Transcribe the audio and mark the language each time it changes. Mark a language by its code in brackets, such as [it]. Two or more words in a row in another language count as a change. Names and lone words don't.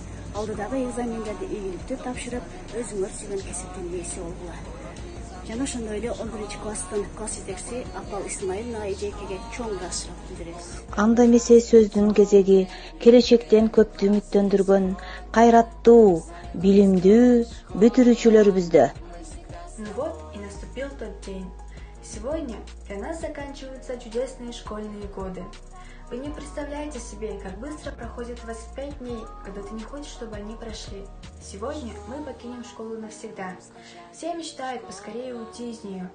[ky] Алдыдагы экзамендерди ийгиликтүү тапшырып, өзүңөр сүйгөн кесиптин ээси болгула. Жана ошондой эле 11-класстын класс жетекчиси Апал Исмаиловна эжекеге чоң ыраазычылык билдиребиз. Анда эмесе сөздүн кезеги келечектен көптү үмүттөндүргөн кайраттуу, билимдүү бүтүрүүчүлөрүбүздө. [ru] Ну вот и наступил тот день. Сегодня для нас заканчиваются чудесные школьные годы. Вы не представляете себе, как быстро проходит 25 дней, когда ты не хочешь, чтобы они прошли. Сегодня мы покинем школу навсегда. Все мечтают поскорее уйти из нее.